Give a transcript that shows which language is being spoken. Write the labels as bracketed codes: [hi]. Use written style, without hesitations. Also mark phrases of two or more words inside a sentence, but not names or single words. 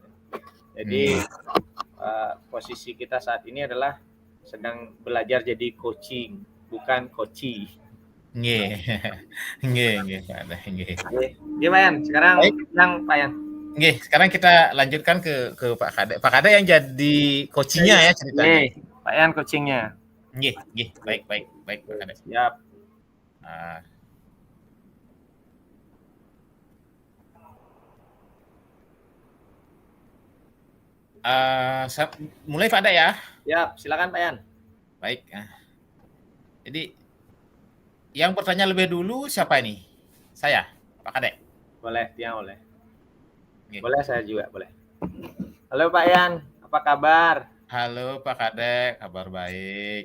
[id] Jadi posisi kita saat ini adalah sedang belajar jadi coaching, bukan coachi. Nggih Pak Kadek, nggih. Nggih Pak Yan, sekarang yang Pak Yan. Nggih, sekarang kita lanjutkan ke Pak Kadek. Pak Kadek yang jadi coachingnya ya ceritanya. Pak Yan coachingnya. Nggih, baik Pak Kadek. Siap. Mulai Pak Kadek ya. Siap, silakan Pak Yan. Baik. Jadi yang bertanya lebih dulu siapa ini? Saya, Pak Kadek. Boleh, dia boleh. Boleh, saya juga boleh. Halo Pak Yan, apa kabar? Halo Pak Kadek, kabar baik.